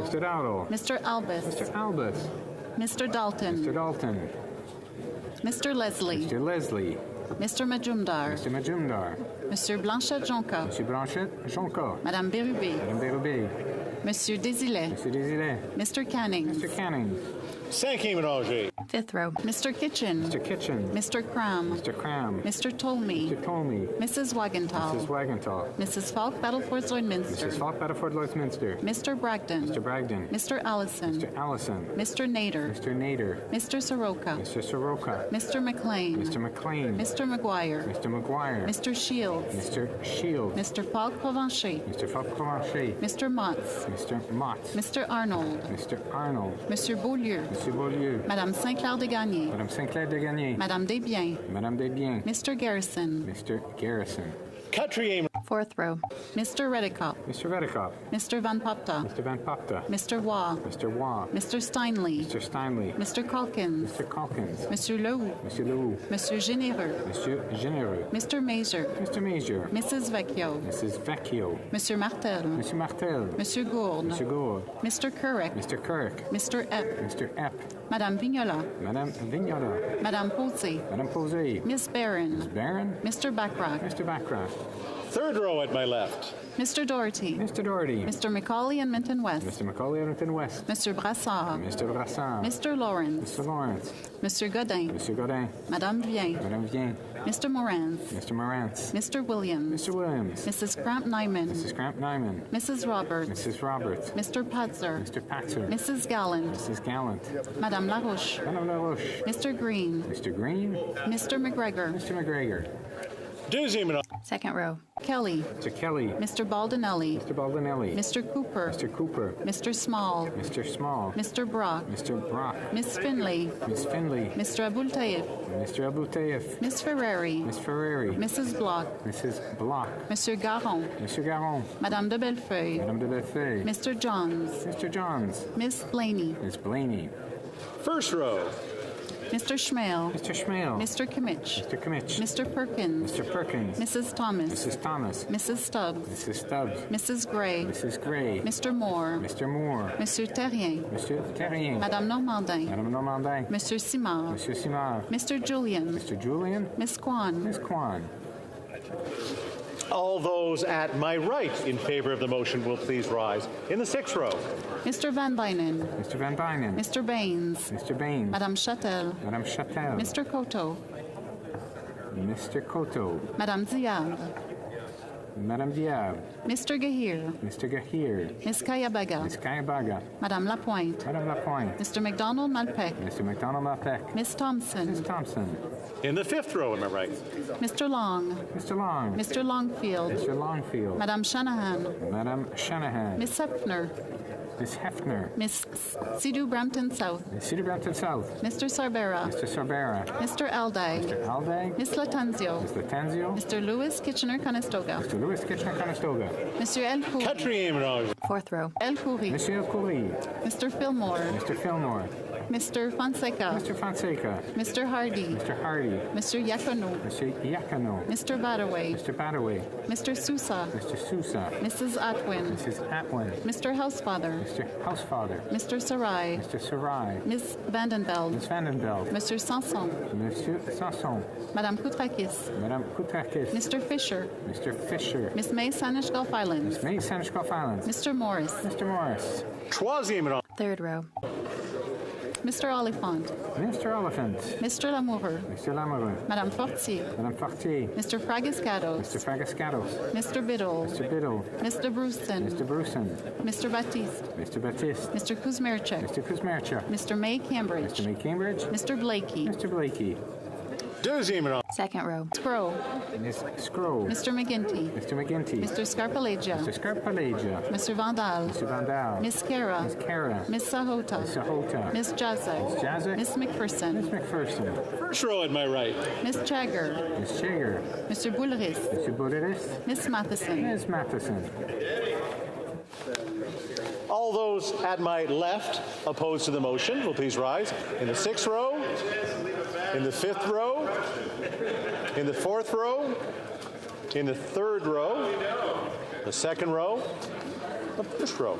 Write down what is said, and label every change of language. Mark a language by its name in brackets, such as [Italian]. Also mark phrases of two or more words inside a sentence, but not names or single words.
[English] Mr. Dowdle. Mr. Albus. Mr. Albus. Mr. Dalton. Mr. Dalton. Mr. Leslie. Mr. Leslie. Mr. Majumdar. Mr. Majumdar. Monsieur Blanchet-Jonca. Monsieur Blanchet-Jonca. Madame Bérubé. Madame Bérubé. Monsieur Désilet. Monsieur Désilet. Mr. Canning. Mr. Canning. Fifth row. Mr. Kitchen. Mr. Kitchen. Mr. Cram. Mr. Cram. Mr. Tolmie. Mr. Tolmie. Mrs. Wagenthal. Mrs. Wagenthal. Mrs. Falk, Battleford, Lloydminster. Mrs. Falk, Battleford, Lloydminster. Mr. Bragdon. Mr. Bragdon. Mr. Allison. Mr. Allison. Mr. Nader. Mr. Nader. Mr. Soroka. Mr. Soroka. Mr. McLean. Mr. McLean. Mr. McGuire. Mr. McGuire. Mr. Shields. Mr. Shields. Mr. Falk Provencher. Mr. Falk Provencher. Mr. Motts. Mr. Motts. Mr. Arnold. Mr. Arnold. Monsieur Beaulieu. Monsieur Beaulieu. Madame Sinclair de Gagné. Madame Sinclair de Gagné. Madame Desbiens. Madame Desbiens. Mr. Garrison. Mr. Garrison. Fourth row. Mr. Redekop. Mr. Redekop. Mr. Van Popta. Mr. Van Popta. Mr. Waugh. Mr. Waugh. Mr. Steinley. Mr. Steinley. Mr. Calkins. Mr. Calkins. Monsieur Lehoux. Monsieur Lehoux. Monsieur Généreux. Monsieur Généreux. Mr. Major. Mr. Major. Mrs. Vecchio. Mrs. Vecchio. Monsieur Martel. Monsieur Martel. Monsieur Gourde. Monsieur Gourde. Mr. Kurek. Mr. Kirk. Mr. Epp. Mr. Epp. Madame Vignola. Madame Vignola. Madame Posey. Madame Posey. Miss Barron. Miss Barron. Mr. Backrack. Mr. Backrack. Third row at my left. Mr. Doherty. Mr. Doherty. Mr. Macaulay and Minton West. Mr. Macaulay and Minton West. Mr. Brassard. Mr. Brassard. Mr. Lawrence. Mr. Lawrence. Monsieur Godin. Monsieur Godin. Madame Vien. Madame Vien. Mr. Morantz. Mr. Morantz. Mr. Williams. Mr. Williams. Mrs. Cramp Nyman. Mrs. Cramp Nyman. Mrs. Roberts. Mrs. Roberts. Mr. Patzer. Mr. Patzer. Mrs. Gallant. Mrs. Gallant. Madame Larouche. Madame Larouche. Mr. Green. Mr. Green. Mr. McGregor. Mr. McGregor. Second row. Kelly. Mr. Kelly. Mr. Baldinelli. Mr. Baldinelli. Mr. Cooper. Mr. Cooper. Mr. Small. Mr. Small. Mr. Brock. Mr. Brock. Miss Finley. Miss Finley. Mr. Abul Taif. Mr. Abul Taif. Miss Ferrari. Miss Ferrari. Mrs. Block. Mrs. Block. Monsieur Garon. Monsieur Garon. Madame de Bellefeuille. Madame de Bellefeuille. Mr. Johns. Mr. Johns. Miss Blaney. Miss Blaney. First row. Mr. Schmale. Mr. Schmale. Mr. Kimmich. Mr. Kimmich. Mr. Perkins. Mr. Perkins. Mrs. Thomas. Mrs. Thomas. Mrs. Stubbs. Mrs. Stubbs. Mrs. Gray. Mrs. Gray. Mr. Moore. Mr. Moore. Monsieur Terrien. Monsieur Terrien. Madame Normandin. Madame Normandin. Monsieur Simard. Monsieur Simard. Mr. Julian. Mr. Julian. Miss Kwan. Miss Kwan. All those at my right in favor of the motion will please rise in the sixth row. Mr. Van Bynen. Mr. Van Bynen. Mr. Baines. Mr. Baines. Madame Châtel. Madame Châtel. Mr. Coteau. Mr. Coteau. Madame Diab. Madame Diab. Mr. Gahir. Mr. Gahir. Miss Kayabaga. Miss Kayabaga. Madame Lapointe. Madame Lapointe. Mr. McDonald Malpec. Mr. McDonald Malpec. Miss Thompson. Miss Thompson. In the fifth row, am I right? Mr. Long. Mr. Long. Mr. Longfield. Mr. Longfield. Madame Shanahan. Madame Shanahan. Miss Hepner. Ms. Hefner. Ms. Sidhu Brampton South. Ms. Cedar Brampton South. Mr. Sarbera. Mr. Sorbera. Mr. Alday. Mr. Alday. Ms. Latanzio. Ms. Latanzio. Mr. Lewis Kitchener-Conestoga. Mr. Lewis Kitchener-Conestoga. Monsieur El Khoury. Fourth row. El Khoury. Monsieur Khoury. Mr. Fillmore. Mr. Fillmore. Mr. Fonseca. Mr. Fonseca. Mr. Hardy. Mr. Hardy. Mr. Yacono. Mr. Iacano. Mr. Badaway. Mr. Badaway. Mr. Sousa. Mr. Sousa. Mrs. Atwin. Mrs. Atwin. Mr. Housefather. Mr. Housefather. Mr. Sarai. Mr. Sarai. Ms. Vandenveld. Ms. Vandenveld. Mr. Sanson. Monsieur Sanson. Madame Koutrakis. Madame Koutrakis. Mr. Fisher. Mr. Fisher. Miss May Sanish Gulf Islands. Ms. May Sanish Gulf Islands. Mr. Morris. Mr. Morris. Third row. Mr. Oliphant. Mr. Oliphant. Mr. Lamoureux. Mr. Lamoureux. Madame Fortier. Madame Fortier. Mr. Fragascados. Mr. Fragascados. Mr. Biddle. Mr. Biddle. Mr. Brewston. Mr. Brewson. Mr. Baptiste. Mr. Baptiste. Mr. Kuzmerchuk. Mr. Kuzmerchuk. Mr. May Cambridge. Mr. May Cambridge. Mr. Blakey. Mr. Blakey. Second row. Scrow. Ms. Scrow. Mr. McGinty. Mr. McGinty. Mr. Scarpalegia. Mr. Scarpalegia. Mr. Vandal. Mr. Vandal. Miss Kara. Miss Kara. Miss Sahota. Miss Sahota. Miss Jazek. Miss Jazek. Miss McPherson. Miss McPherson. First row at my right. Miss Chagger. Miss Chager. Mr. Boulris. Mr. Boulris. Miss Matheson. Ms. Matheson. All those at my left opposed to the motion will please rise. In the sixth row, in the fifth row, in the fourth row, in the third row, the second row, the first row.